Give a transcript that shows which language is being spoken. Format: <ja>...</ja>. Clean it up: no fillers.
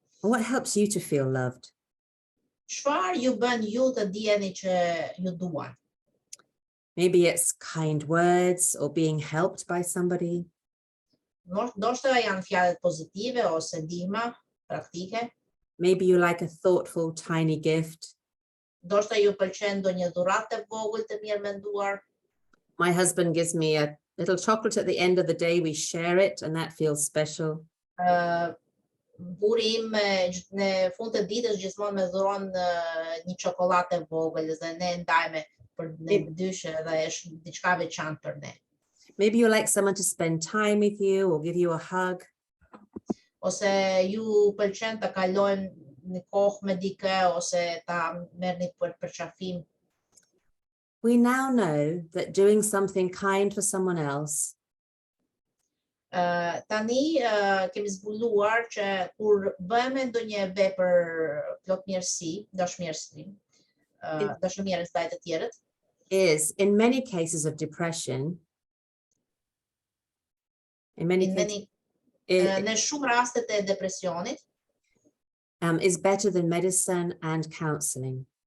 <en>What helps you to feel loved?</en> <sq>Çfarë ju bën ju të dijeni që ju duan?</sq> <en>Maybe it's kind words or being helped by somebody.</en> <sq>Ndoshta janë fjalët pozitive ose ndihma praktike.</sq> <en>Maybe you like a thoughtful, tiny gift.</en> <sq>Ndoshta ju pëlqen ndonjë dhuratë e vogël të mirë menduar.</sq> <en>My husband gives me a little chocolate at the end of the day. We share it and that feels special.</en> <sq>Buri im në fund të ditës gjithmonë më dhuron një çokoladë e vogël dhe ne ndajmë për ne dyshë dhe është diçka veçantë për ne.</sq> <en>Maybe you like someone to spend time with you or give you a hug.</en> <sq>Ose ju pëlqen të kalojnë një kohë me dikë ose ta merrni për përqafim.</sq> <en>We now know that doing something kind for someone else</en> <sq>Tani kemi zbuluar që kur bëjmë ndonjë vepër plot mirësi, dashmërsi, dashmëri ndaj të tjerët,</sq> <en>is, in many cases of depression,</en> <sq>në shumë rastet e depresionit,</sq> <en>is better than medicine and counseling.</en>